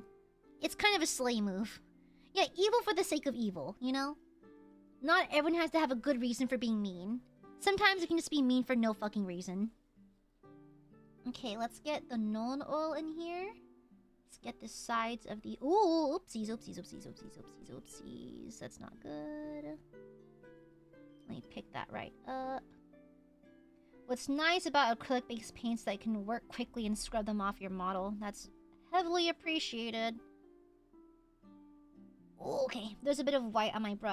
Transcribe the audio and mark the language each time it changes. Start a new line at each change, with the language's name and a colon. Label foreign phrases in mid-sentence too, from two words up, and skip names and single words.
English: It's kind of a slay move. Yeah, evil for the sake of evil, you know? Not everyone has to have a good reason for being mean. Sometimes it can just be mean for no fucking reason. Okay, let's get the known oil in here. Let's get the sides of the... Ooh, oopsies, oopsies, oopsies, oopsies, oopsies, oopsies. That's not good. Let me pick that right up. What's nice about acrylic-based paints is that it can work quickly and scrub them off your model. That's heavily appreciated. Okay, there's a bit of white on my brush.